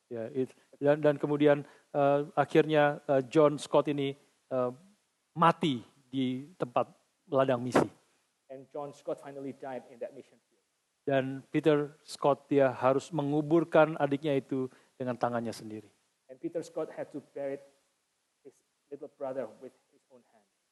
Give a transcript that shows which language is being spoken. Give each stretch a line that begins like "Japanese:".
Indonesian: Ya, dan kemudian akhirnya John Scott ini mati di tempat ladang misi.
English: And John Scott finally died in that mission field.
Indonesian: Dan Peter Scott dia harus menguburkan adiknya itu dengan tangannya sendiri.
English: And Peter Scott had to bury his little brother with his own hand.